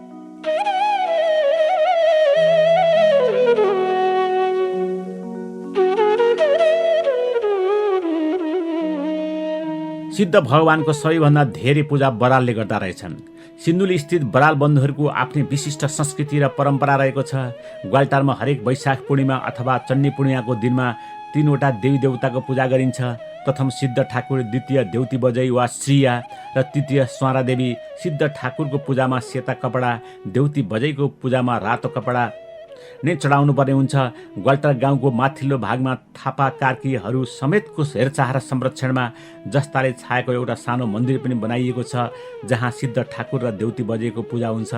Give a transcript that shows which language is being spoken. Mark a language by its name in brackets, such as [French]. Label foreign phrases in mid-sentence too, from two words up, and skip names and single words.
[Nepali] सिद्ध भगवानको सबैभन्दा धेरै पूजा बरालले गर्दा रहेछन्। सिन्धुली स्थित बराल बन्धुहरूको आफ्नै विशिष्ट संस्कृति र परम्परा रहेको छ। ग्वाल्टारमा हरेक वैशाख पूर्णिमा अथवा चन्नी पूर्णिमाको दिनमा 3वटा देवी देवताको पूजा गरिन्छ। प्रथम सिद्ध ठाकुर, द्वितीय देउती बजै वा श्रिया र तृतीय स्वारा देवी। सिद्ध ठाकुरको पूजामा सेता कपडा, देउती बजैको पूजामा रातो कपडा नै चढाउनु पर्ने हुन्छ। ग्वाल्टार गाउँको माथिल्लो भागमा थापा कार्कीहरू समेतको हेरचाह र संरक्षणमा जस्ताले छाएको एउटा सानो मन्दिर पनि बनाइएको छ जहाँ सिद्ध ठाकुर र देउती बजैको पूजा हुन्छ।